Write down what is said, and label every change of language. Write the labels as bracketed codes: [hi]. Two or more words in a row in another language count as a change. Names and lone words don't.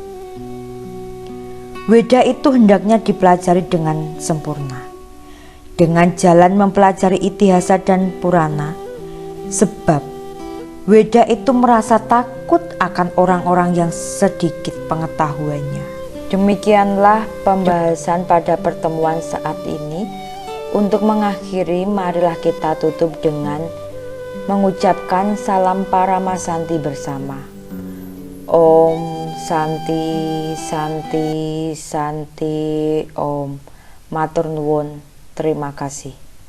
[id] Weda itu hendaknya dipelajari dengan sempurna, dengan jalan mempelajari Itihasa dan Purana, sebab Weda itu merasa takut akan orang-orang yang sedikit pengetahuannya. Demikianlah pembahasan pada pertemuan saat ini. Untuk mengakhiri, marilah kita tutup dengan mengucapkan salam Paramasanti bersama. [sa] Om Santi Santi Santi Om. [jv] Matur nuwun. [id] Terima kasih.